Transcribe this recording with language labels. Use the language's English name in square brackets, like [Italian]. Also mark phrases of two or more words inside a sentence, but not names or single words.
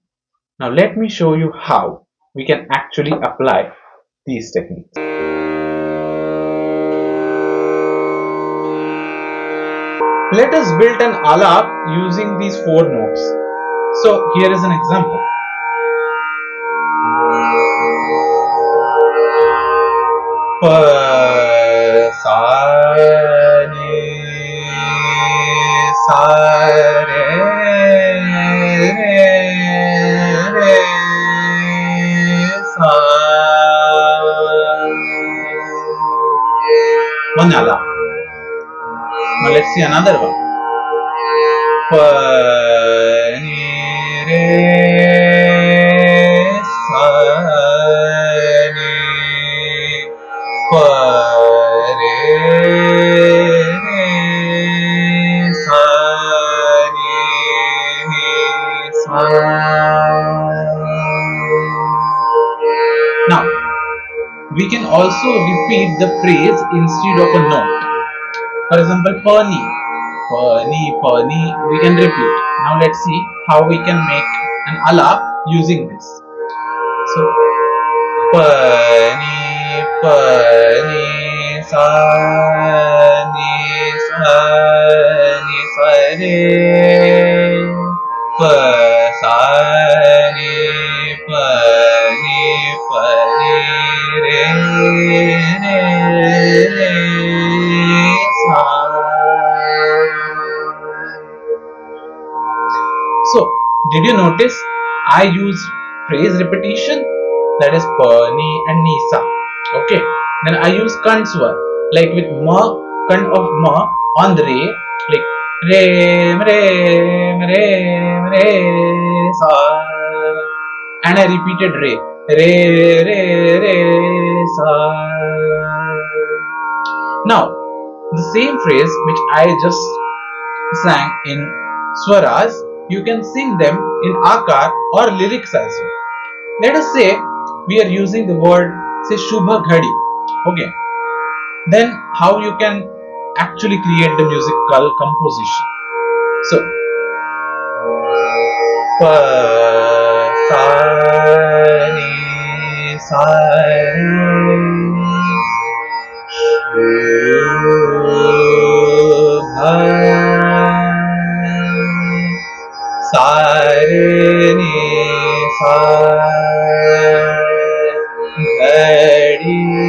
[English] Now let me show you how we can actually apply these techniques. Let us build an alaap using these four notes. So here is an example. [Hindi] Pa, sa, ni, sa, re, re, sa. [English] One alaap. Now let's see another one. [Hindi] Pa, ni, re, sa, ni, pa, re, sa, ni, sa. [English] Now, we can also repeat the phrase instead of a note. For example, [Hindi] pani, pani, pani, [English] we can repeat. Now let's see how we can make an alaap using this. So, [Hindi] pani, pani, sa, ni, sa, ni, sa, re, pa, sa, ni, pa, ni, pa, ni, re, re, re, sa. [English] So, did you notice I use phrase repetition, that is pani and nisa. Okay, then I use kand swar, like with ma, kand of ma on the re, like re, re, re, re, sa, and I repeated re, re, re, re, sa. Now, the same phrase which I just sang in swaras, you can sing them in akar or lyrics as well. Let us say we are using the word, say, Shubha Ghadi. Okay. Then how you can actually create the musical composition. So, [Hindi] pa, sa, ni, sa, re, shubha, sa, re, ni, sa, ghadi.